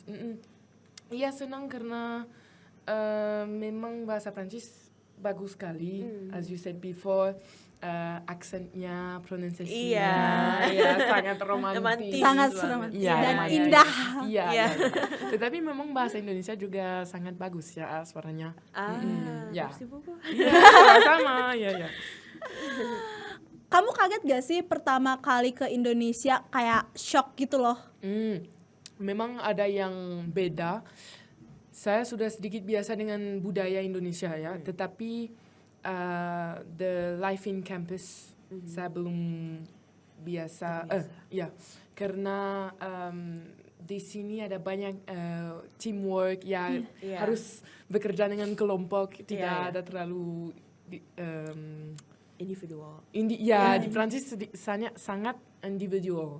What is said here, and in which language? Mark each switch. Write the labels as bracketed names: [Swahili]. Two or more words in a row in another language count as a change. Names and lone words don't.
[Indonesian] Iya, senang karena memang bahasa Prancis bagus sekali. [English] As you said before, [Indonesian] aksennya, pronunciasinya, Iya. sangat romantis. Romantis. Sangat Iya, romantis Iya, dan iya, indah. Iya, Iya. iya. Tetapi memang bahasa Indonesia juga sangat bagus ya suaranya. Ya. [French] Merci beaucoup. [Indonesian] Iya, sama, ya. Kamu kaget gak sih pertama kali ke Indonesia kayak shock gitu loh? Memang ada yang beda. Saya sudah sedikit biasa dengan budaya Indonesia ya, tetapi [English] the life in campus [Indonesian] saya belum biasa. Ya, karena di sini ada banyak teamwork ya, Iya. harus bekerja dengan kelompok, tidak Iya. ada terlalu Individual. di Prancis sangat individual.